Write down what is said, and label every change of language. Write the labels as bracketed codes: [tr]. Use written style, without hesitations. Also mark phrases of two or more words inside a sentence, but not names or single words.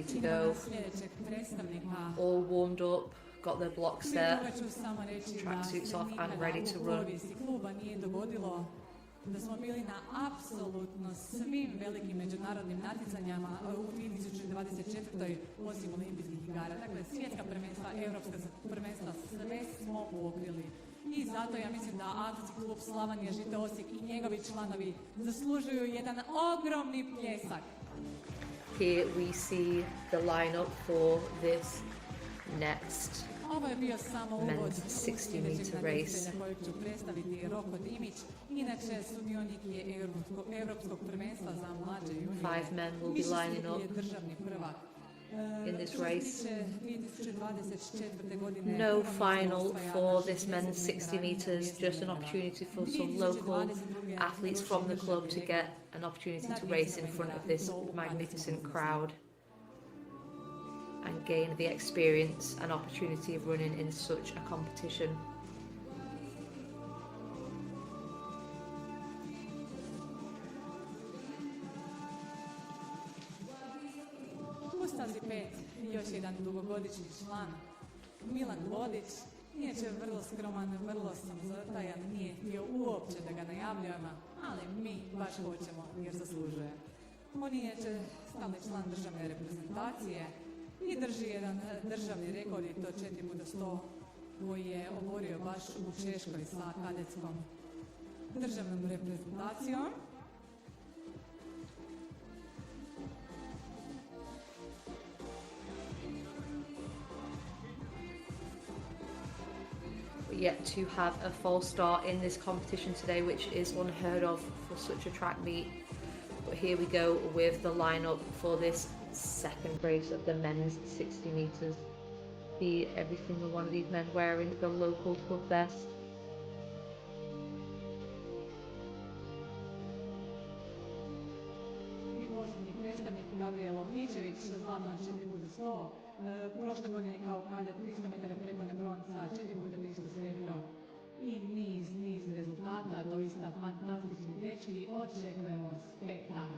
[en] to go, all warmed up, got their blocks set, tracksuits off and ready to run. [hr] da smo bili na apsolutno svim velikim međunarodnim natjecanjama u 2024. osim olimpijskih igara. Dakle, svjetska prvenstva, europska prvenstva, sve smo pokrili. I zato ja mislim da Atletski klub Slavonija Žito Osijek i njegovi članovi zaslužuju jedan ogromni pljesak. [en] Here we see the lineup for this next [hr] Ovo je bio samo uvod [en] men's 60 meter race. [hr] na kojeg ću predstaviti Roko Dimić. Inače, sudionik je Europskog prvenstva za mlađe junije. [en] 5 men will be lining up [hr] je državni prvak. [en] in this race. [hr] 2024. godine [en] No final for this men's 60 meters, just an opportunity for some local athletes from the club to get an opportunity to race in front of this magnificent crowd and gain the experience and opportunity of running in such a competition. [hr] U stazi 5 još jedan dugogodišnji član, Milan Vodić, inače vrlo skroman, vrlo samozatajan, nije htio uopće da ga najavljujemo, ali mi baš hoćemo jer zaslužuje. On je inače stalni član državne reprezentacije i drži jedan državni rekord, i to 4x100, koji je oborio baš u Češkoj sa kadetskom državnom reprezentacijom. [en] Yet to have a false start in this competition today, which is unheard of for such a track meet. But here we go with the lineup for this second race of the men's 60 meters. See every single one of these men wearing the local club vest. [hr] Prošle godine kao kadet 300 metara prekonja bronca, 4x300 srebro i niz rezultata, doista fantastični dečki, očekujemo spektakl.